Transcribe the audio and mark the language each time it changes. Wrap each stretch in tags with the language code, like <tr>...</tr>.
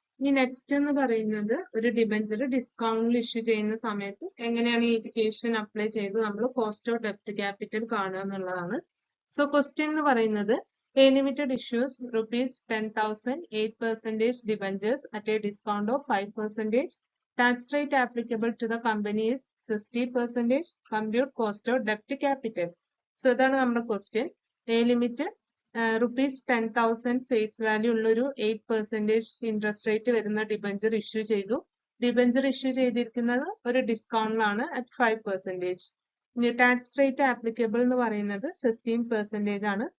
<ml>ഇനി നെക്സ്റ്റ് എന്ന് പറയുന്നത് ഒരു ഡിബെഞ്ചർ ഡിസ്കൗണ്ടിൽ ഇഷ്യൂ ചെയ്യുന്ന സമയത്ത് എങ്ങനെയാണ് ഈ ഇക്വേഷൻ അപ്ലൈ ചെയ്ത് നമ്മൾ കോസ്റ്റ് ഓഫ് ഡെപ്റ്റ് ക്യാപിറ്റൽ കാണുക എന്നുള്ളതാണ്.</ml> <en>so question</en> <ml>എന്ന് പറയുന്നത്</ml> <en>A limited issues ₹10,000 8% debentures at a discount of 5%. Tax rate applicable to the company is 60%. Compute cost of debt capital.</en> <ml>So ഇതാണ് നമ്മുടെ question. A limited ₹10,000 face value ഉള്ളൊരു 8% interest rate വരുന്ന debenture issue ചെയ്തു. Debenture issue ചെയ്തിരിക്കുന്നത് ഒരു ഡിസ്കൗണ്ടിലാണ് at 5%. ഇനി tax rate applicable എന്ന് പറയുന്നത് 16% ആണ്.</ml>